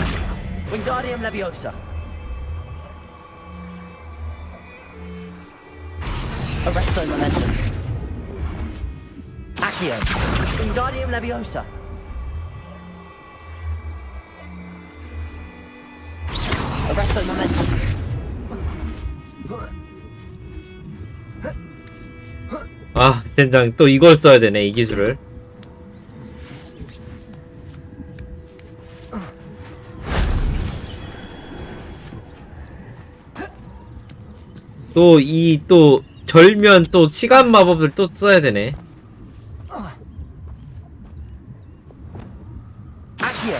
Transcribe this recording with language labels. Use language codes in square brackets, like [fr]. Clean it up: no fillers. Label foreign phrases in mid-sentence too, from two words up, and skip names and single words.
[ko] Wingardium Leviosa. Arresto Momentum. Accio. Wingardium Leviosa. Arresto Momentum. 아, 젠장. 또 이걸 써야 되네, 이 기술을. 또 절면 또 시간 마법을 또 써야 되네. Accio.